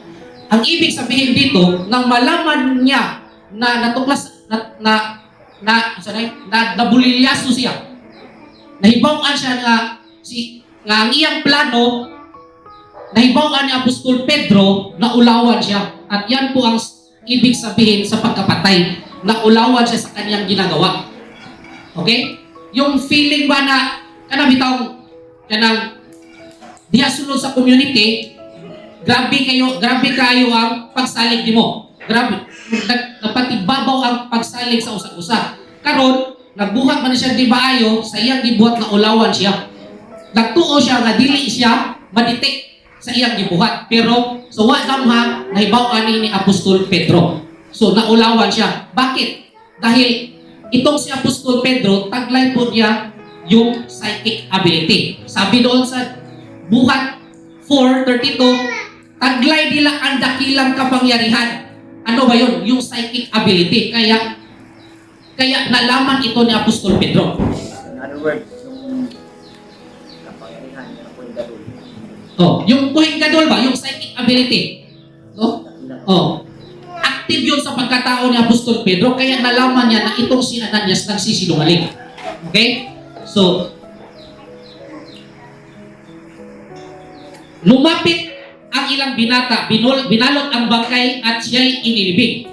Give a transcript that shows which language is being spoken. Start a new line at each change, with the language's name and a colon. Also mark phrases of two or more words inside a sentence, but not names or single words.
Filipino: Ang ibig sabihin dito, nang malaman niya na natuklas na nabulilyaso siya,
Cebuano: nahibawan siya nga ang iyang plano, nahibawan ni Apostol Pedro na ulawan siya.
Filipino: At yan po ang ibig sabihin sa pagkapatay, na ulawan siya sa kanyang ginagawa. Okay?
Cebuano: Yung feeling ba na kanang diya sunod sa community, grabe kayo ang pagsalig nimo. Grabe. Napatigbabaw ang pagsalig sa usag-usa. Karon, nagbuhat man siya di maayo, sa iyang gibuhat na ulawan siya. Nagtuo siya nga dili siya madetect sa iyang gibuhat. Pero so wa damha nahibaw ani ni Apostol Pedro. So naulawan siya. Bakit?
Filipino: Dahil itong si Apostol Pedro, taglay po niya yung
English: psychic ability.
Filipino: Sabi doon sa Buhat 4:32, taglay nila ang dakilang kapangyarihan. Ano ba yun? Yung
English: psychic ability.
Filipino: Kaya nalaman ito ni Apostol Pedro.
English: In other words,
Filipino: yung kapangyarihan niya po yung gadol. Oh, yung kuhing gadol ba? Yung
English: psychic ability.
Filipino: Oh? Oh. Active yun sa pagkatao ni Apostol Pedro, kaya nalaman niya na itong si Ananias nagsisinungaling. Okay? So, lumapit ang ilang binata, binalot ang bangkay at siya'y inilibing.